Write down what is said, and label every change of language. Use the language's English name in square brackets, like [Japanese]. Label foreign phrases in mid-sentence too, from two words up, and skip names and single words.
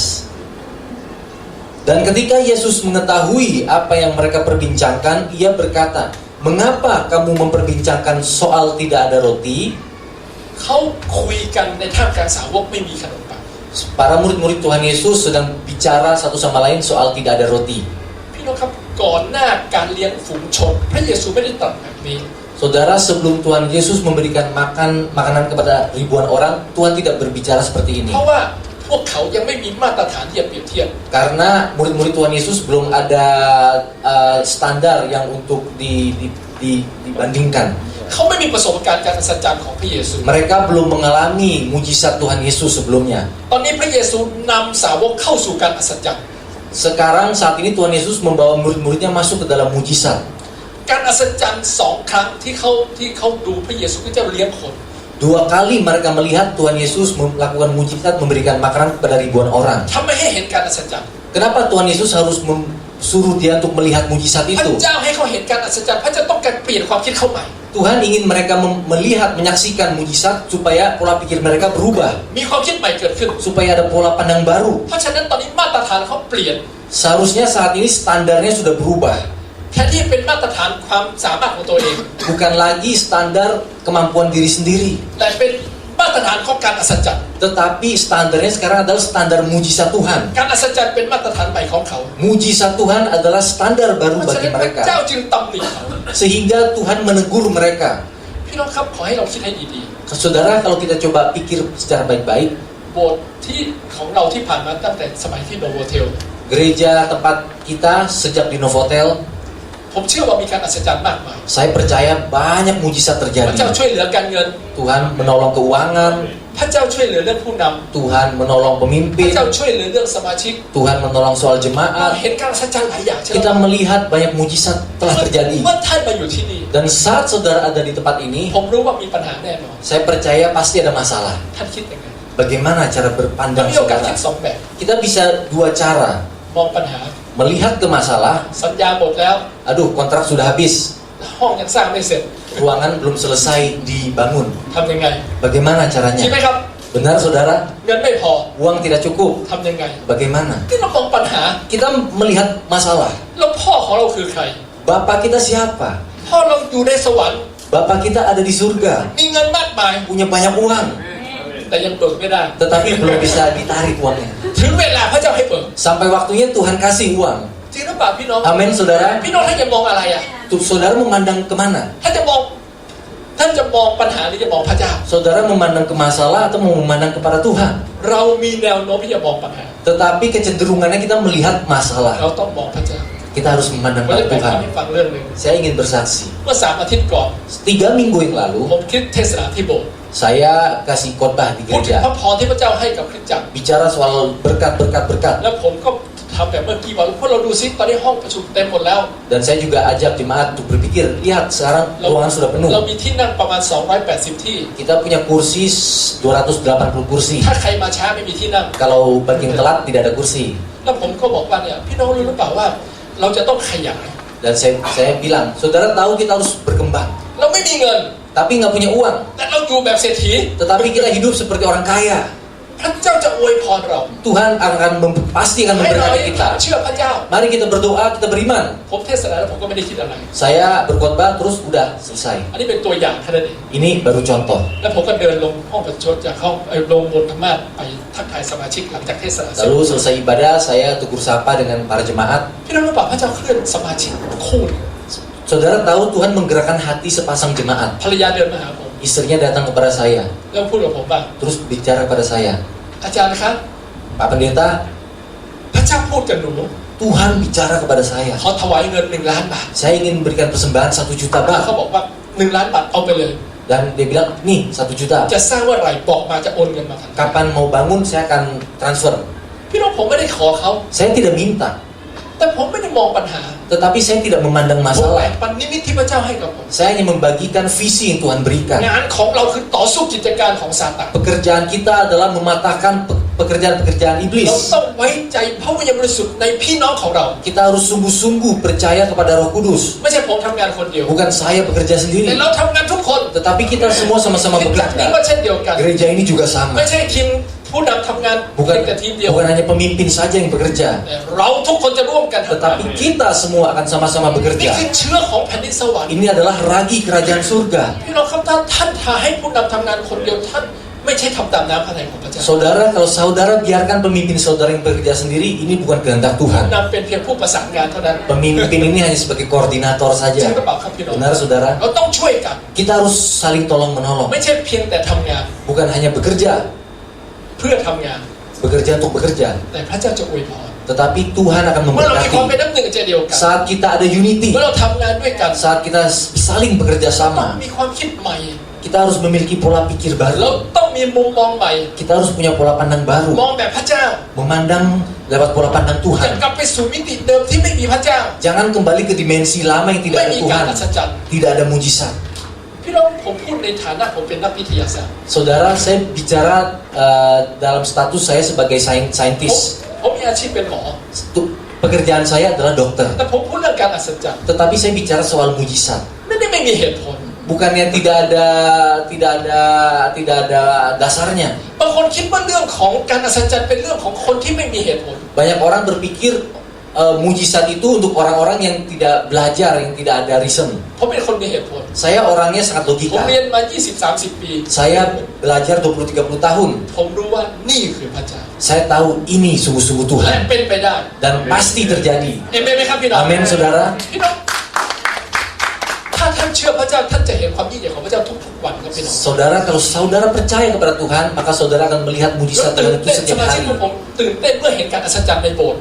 [Indonesian] Dan ketika Yesus mengetahui apa yang mereka perbincangkan, ia berkata, "Mengapa kamu memperbincangkan soal tidak ada roti?" [Thai] เขาคุยกันในท่ามกลางสาวกไม่มีขนมปัง [Indonesian] Para murid-murid Tuhan Yesus sedang bicara satu sama lain soal tidak ada roti. [Thai] พี่น้องครับก่อนหน้าการเลี้ยงฝูงชนพระเยซูไม่ได้ตรัสแบบนี้ [Indonesian] Saudara, sebelum Tuhan Yesus memberikan makanan kepada ribuan orang, Tuhan tidak berbicara seperti ini. [Thai] เพราะว่าพวกเขายังไม่มีมาตรฐานที่จะเปรียบเทียบ [Indonesian] Karena murid-murid Tuhan Yesus belum ada standar yang untuk dibandingkan. [Thai] เขาไม่มีประสบการณ์การอัศจรรย์ของพระเยซู [Indonesian] Mereka belum mengalami mujizat Tuhan Yesus sebelumnya. [Thai] ตอนนี้พระเยซูนำสาวกเข้าสู่การอัศจรรย์ [Indonesian] Sekarang saat ini Tuhan Yesus membawa murid-muridnya masuk ke dalam mujizat. [Thai] การอัศจรรย์2 ครั้งที่เขาดูพระเยซูคริสต์เจ้าเลี้ยงคน [Indonesian] 2 kali mereka melihat Tuhan Yesus melakukan mujizat memberikan makanan kepada ribuan orang. [Thai] ทำไมให้เห็นการอัศจรรย์ [Indonesian] Kenapa Tuhan Yesus harus suruh dia untuk melihat mujizat [Thai] พระ [Indonesian] itu? [Thai] เจ้าให้เขาเห็นการอัศจรรย์พระเจ้าต้องการเปลี่ยนความคิดเขาใหม่ [Indonesian] Tuhan ingin mereka melihat, menyaksikan mujizat supaya pola pikir mereka berubah, [Thai] มีความคิดใหม่เกิดขึ้น [Indonesian] supaya ada pola pandang baru. [Thai] เพราะฉะนั้นตอนนี้มาตรฐานเขาเปลี่ยน [Indonesian] Seharusnya saat ini standarnya sudah berubah. [Thai] แทนที่เป็นมาตรฐานความสามารถของตัวเอง [Indonesian] Bukan lagi standar kemampuan diri sendiri, [Thai] แต่เป็นมาตรฐานของการอัศจรรย์ [Indonesian] tetapi standarnya sekarang adalah standar mujizat Tuhan. [Thai] การอัศจรรย์เป็นมาตรฐานใหม่ของเขา [Indonesian] Mujizat Tuhan adalah standar [Thai] เพ [Indonesian] baru [Thai] ราะฉะ [Indonesian] bagi [Thai] นั้นพระ [Indonesian] mereka. [Thai] เจ้าจึงตำหนิเขา [Indonesian] Sehingga Tuhan menegur mereka. [Thai] พี่น้องครับขอให้เราคิดให้ดี [Indonesian] Saudara, kalau kita coba pikir secara baik-baik, [Thai] ๆโบสถ์ที่ของเราที่ผ่านมาตั้งแต่สมัยที่โนโวเทล [Indonesian] gereja tempat kita sejak di Novotel, [Thai] ผมเชื่อว่ามีการอัศจรรย์มากมาย [Indonesian] saya percaya banyak mujizat [Thai] พระเจ้า [Indonesian] terjadi. [Thai] ช่วยเหลือการเงิน [Indonesian] Tuhan menolong keuangan, [Thai] พระเจ้าช่วยเหลือเรื่องผู้น [Indonesian] Tuhan menolong [Thai] ำพ [Indonesian] pemimpin, [Thai] ระเจ้าช่วยเหลือเรื่องสมาชิก [Indonesian] Tuhan menolong soal [Thai] เรา [Indonesian] jemaat. [Thai] เห็นการอัศจรรย์หลายอย่างใช่ไหม [Indonesian] Kita melihat banyak mujizat telah terjadi. [Thai] เมื่อท่านมาอยู่ที่นี่ [Indonesian] Dan saat saudara ada di tempat ini, [Thai] ผมรู้ว่ามีปัญหาแน่นอน [Indonesian] saya percaya pasti ada masalah. [Thai] ท่านคิดยังไง [Indonesian] Bagaimana cara [Thai] มัน [Indonesian] berpandang [Thai] มีโอกาส [Indonesian] saudara? [Thai] คิด2 แบบ [Indonesian] Kita bisa 2 cara. [Thai] มองปัญหา [Indonesian] Melihat ke masalah, [Thai] สัญญาหมดแล้ว [Indonesian] aduh kontrak sudah habis, [Thai] ห้องยังสร้างไม่เสร็จ [Indonesian] ruangan belum selesai dibangun. [Thai] ทำยังไง [Indonesian] Bagaimana [Thai] ใช่ไหม [Indonesian] caranya? [Thai] ครับ [Indonesian] Benar saudara? [Thai] เงินไม่พอ [Indonesian] Uang tidak cukup. [Thai] ทำยังไง [Indonesian] Bagaimana? [Thai] ที่เรามองปัญหา [Indonesian] Kita melihat masalah. [Thai] แล้วพ่อของเราคือใคร [Indonesian] Bapak kita siapa? [Thai] พ่อเราอยู่ในสวรรค์ [Indonesian] Bapak kita ada di surga. [Thai] มีเงินมากมาย [Indonesian] punya banyak uang, [Thai] แต่ยังเบิกไม่ได้ [Indonesian] tetapi belum bisa ditarik uangnya. [Thai] ถึงเวลาพระเจ้าให้เบิก [Indonesian] Sampai waktunya Tuhan kasih uang. [Thai] จริงหรือเปล่าพี่น้อง [Indonesian] Amin, saudara. [Thai] พี่น้องท่านจะมองอะไรอ่ะ [Indonesian] Saudara memandang kemana? [Thai] ท่านจะมองปัญหาหรือจะมองพระเจ้า [Indonesian] Saudara memandang ke masalah atau mau memandang kepada Tuhan? [Thai] เรามีแนวโน้มที่จะมองปัญหา [Indonesian] Tetapi kecenderungannya kita melihat [Thai] เรา [Indonesian] masalah. [Thai] ต้องมองพระเจ้า [Indonesian] Kita harus memandang [Thai] ผมจะ [Indonesian] pada [Thai] แบ่ง [Indonesian] Tuhan. [Thai] ให้ฟังเรื่องหนึ่ง [Indonesian] Saya ingin bersaksi. [Thai] เมื่อ3 อาทิตย์ก่อน [Indonesian] 3 minggu yang lalu, [Thai] ผมคิดเทศนาที่โบสถ์ [Indonesian] saya kasih khotbah di [Thai] พูดถึงพ [Indonesian] gereja. [Thai] ระพรที่พระเจ้าให้กับคริสตจักร [Indonesian] Bicara soal berkat-berkat-berkat. [Thai] แล้วผมก็ทำแบบเมื่อกี้ว่าพวกเราดูซิตอนนี้ห้องประชุมเต็มหมดแล้ว [Indonesian] Dan saya juga ajak jemaat untuk berpikir, lihat sekarang [Thai] เรา [Indonesian] ruangan sudah [Thai] เรา [Indonesian] penuh. [Thai] มีที่นั่งประมาณ280 ที่ [Indonesian] Kita punya kursi 280 kursi. [Thai] ถ้าใครมาช้าไม่มีที่นั่ง [Indonesian] Kalau bagian telat tidak ada kursi. [Thai] แล้วผมก็บอกว่าเนี่ยพี่น้องรู้หรือเปล่าว่า เราจะต้องขยาย [Indonesian] Dan saya bilang, saudara tahu kita harus berkembang. [Thai] เราไม่มีเงิน [Indonesian] Tapi nggak punya uang. [Thai] แต่เราอยู่แบบเศรษฐี [Indonesian] Tetapi kita hidup seperti orang kaya. [Thai] พระเจ้าจะอวยพรเรา [Indonesian] Tuhan pasti akan [Thai] ให้เรา [Indonesian] memberkati kita. [Thai] เชื่อพระเจ้า [Indonesian] Mari kita berdoa, kita beriman. [Thai] ผมเทศนาแล้วผมก็ไม่ได้คิดอะไร [Indonesian] Saya berkhotbah terus udah selesai. [Thai] อันนี้เป็นตัวอย่างแค่นั้นเอง [Indonesian] Ini baru contoh. [Thai] แล้วผมก็เดินลงห้องประชุมจากห้องลงบนธรรมาสน์ไปทักทายสมาชิกหลังจากเทศนาเสร็จ [Indonesian] Lalu selesai ibadah, saya tegur sapa dengan para jemaat. [Thai] พี่น้องรู้เปล่าพระเจ้าเคลื่อนสมาชิกคู่หนึ่ง [Indonesian] Saudara tahu Tuhan menggerakkan hati sepasang jemaat. [Thai] ภรรยาเดินมาหาผม [Indonesian] Istrinya datang kepada saya, [Thai] แล้วพูดกับผมว่า [Indonesian] terus bicara kepada saya, [Thai] อาจารย์ครับ [Indonesian] Pak Pendeta, [Thai] พระเจ้าพูดกับหนู [Indonesian] Tuhan bicara kepada saya. [Thai] ขอถวายเงิน1 ล้านบาท [Indonesian] Saya ingin memberikan persembahan 1 juta [Thai] แล้ว [Indonesian] baht. [Thai] เขาบอกว่า1 ล้านบาทเอาไปเลย [Indonesian] Dan dia bilang, nih 1 juta. [Thai] จะสร้างเมื่อไหร่บอกมาจะโอนเงินมาทันที [Indonesian] Kapan mau bangun saya akan transfer. [Thai] พี่น้องผมไม่ได้ขอเขา [Indonesian] Saya tidak minta, [Thai] แต่ผมไม่ได้มองปัญหา [Indonesian] tetapi saya tidak memandang [Thai] ผมแบ่ [Indonesian] masalah. [Thai] งปันนิมิตที่พระเจ้าให้กับผม [Indonesian] Saya hanya membagikan visi yang Tuhan berikan. [Thai] งานของเราคือต่อสู้กิจการของซาตาน [Indonesian] Pekerjaan kita adalah mematahkan pekerjaan-pekerjaan [Thai] เรา [Indonesian] iblis. [Thai] ต้องไว้ใจพระวิญญาณบริสุทธิ์ในพี่น้องของเรา [Indonesian] Kita harus sungguh-sungguh percaya kepada Roh Kudus. [Thai] ไม่ใช่ผมทำงานคนเดียว [Indonesian] Bukan saya bekerja [Thai] แต่ [Indonesian] sendiri, [Thai] เราทำงานทุกคน [Indonesian] tetapi kita semua sama-sama [Thai] คริสตจักรนี้ก็ [Indonesian] bekerja. [Thai] เช่นเดียวกัน [Indonesian] Gereja ini juga sama. [Thai] ไม่ใช่ทีมผู้นำทำงาน [Indonesian] Bukan [Thai] แต่ทีมเดียว [Indonesian] bukan hanya pemimpin saja yang bekerja, [Thai] แต่เราทุกคนจะร่วมกันทำงาน [Indonesian] tetapi kita semua akan sama-sama [Thai] นี่ [Indonesian] bekerja. [Thai] คือเชื้อของแผ่นดินสวรรค์ [Indonesian] Ini adalah ragi kerajaan surga. [Thai] พี่น้องครับถ้าท่านทาให้ผู้นำทำงานคนเดียวท่านไม่ใช่ทำตามน้ำพระทัยของพระเจ้า [Indonesian] Saudara, kalau saudara biarkan pemimpin saudara yang bekerja sendiri, ini bukan kehendak [Thai] ผู้ [Indonesian] Tuhan. [Thai] นำเป็นเพียงผู้ประสานงานเท่านั้น [Indonesian] Pemimpin ini hanya sebagai koordinator [Thai] จริง [Indonesian] saja. [Thai] หรือเปล่าครับพี่น้อง [Indonesian] Benar, saudara? [Thai] เราต้องช่วยกัน [Indonesian] Kita harus saling tolong menolong. [Thai] ไม่ใช่เพียงแต่ทำงาน [Indonesian] Bukan hanya bekerja, [Thai] เพื่อทำงาน [Indonesian] bekerja untuk bekerja, [Thai] แต่พระเจ้าจะอวยพร [Indonesian] tetapi Tuhan akan [Thai] เมื่อเรามีความเป็น [Indonesian] memberkati. [Thai] น้ำหนึ่งใจเดียวกัน [Indonesian] Saat kita ada unity, [Thai] เมื่อเราทำงานด้วยกัน [Indonesian] saat kita saling bekerja [Thai] ต้อง [Indonesian] sama, [Thai] มีความคิดใหม่ [Indonesian] kita harus memiliki pola pikir [Thai] เรา [Indonesian] baru. [Thai] ต้องมีมุมมองใหม่ [Indonesian] Kita harus punya pola pandang [Thai] ม [Indonesian] baru, [Thai] องแบบพระเจ้า [Indonesian] memandang lewat pola pandang [Thai] อย่า [Indonesian] Tuhan. [Thai] กลับไปสู่มิติเดิมที่ไม่มีพระเจ้า [Indonesian] Jangan kembali ke dimensi lama yang tidak [Thai] ไม่ [Indonesian] ada [Thai] มีการ [Indonesian] Tuhan, [Thai] อัศจรรย์ [Indonesian] tidak ada mujizat. [Thai] พี่น้องผมพูดในฐานะผมเป็นนักวิทยาศาสตร์ [Indonesian] Saudara, saya bicara dalam status saya sebagai [Thai] ผม [Indonesian] saintis. [Thai] ผมมีอาชีพเป็นหมอ [Indonesian] Pekerjaan saya adalah dokter. [Thai] แต่ผมพูดเรื่องการอัศจรรย์ [Indonesian] Tetapi saya bicara soal mujizat. [Thai] ไม่มีเหตุผล [Indonesian] Bukannya tidak ada dasarnya. [Thai] บางคนคิดว่าเรื่องของการอัศจรรย์เป็นเรื่องของคนที่ไม่มีเหตุผล [Indonesian] Banyak orang berpikir mujizat itu untuk orang-orang yang tidak belajar, yang tidak ada reason. [Thai] ผมเป็นคนมีเหตุผล [Indonesian] Saya orangnya sangat [Thai] ผม [Indonesian] logika. [Thai] เรียนมา 20-30 ปี [Indonesian] Saya belajar 20-30 tahun. [Thai] ผมรู้ว่านี่คือพระเจ้า [Indonesian] Saya tahu ini sungguh-sungguh [Thai] และ [Indonesian] Tuhan [Thai] เป็นไปได้ [Indonesian] dan pasti terjadi. [Thai] เอเมนไหมครับพี่น้อง [Indonesian] Amin, saudara. [Thai] พี่น้องถ้าท่านเชื่อพระเจ้าท่านจะเห็นความยิ่งใหญ่ของพระเจ้าทุกๆวันครับพี่น้อง [Indonesian] Saudara, kalau saudara percaya kepada Tuhan, maka saudara akan melihat [Thai] แล้ว [Indonesian] mujizat [Thai] ตื่น [Indonesian] Tuhan itu [Thai] เต้นส [Indonesian] setiap [Thai] มาชิก [Indonesian] hari. [Thai] ของผมตื่นเต้นเมื่อเห็นการอัศจรรย์ในโบสถ์